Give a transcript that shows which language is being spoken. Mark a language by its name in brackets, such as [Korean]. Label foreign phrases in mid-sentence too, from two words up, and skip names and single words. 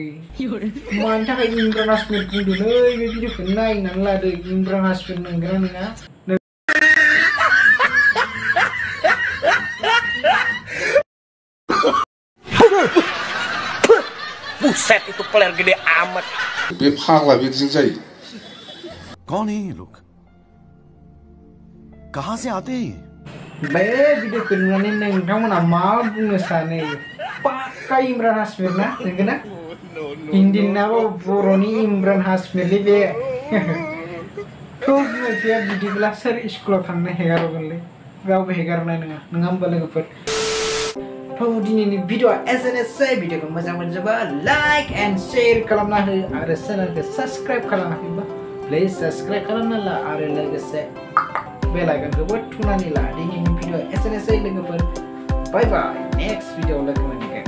[Indonesian] Mantap kayak Imran Hasmin pun dulu video kenai nala deh Imran Hasmin nenggeran na. Buset itu player gede amat. [Bodo] बेफागला बेजों जायो [Hindi] कौन है ये लोग कहां से आते हैं [Bodo] बे भिडिअ खेलनानै नोंथांमोना मा बुंनो सानो पाक्का इमरान हासमिर ना नंगौना हिन्दी ना बर'नि इमरान हासमिरलै बे थ' बिमा बिफाया बिदिब्ला सोर स्कुलाव थांनो हेगारगोनलै रावबो हेगारनाय नङा होमबा लोगोफोर दिनैनि भिडिअआ एसेनोसै भिडिअखौ मोजां मोनोबा [English] like and share [Bodo] खालामना हो आरो चेनेलखौ साबस्क्राइब खालामाखैबा [English] please subscribe [Bodo] खालामना ला आरो लोगोसे बेल आइकनखौबो थुनानै ला दिनैनि भिडिअआ एसेनोसै लोगोफोर [English] bye bye next [Bodo] भिडिअआव लोगो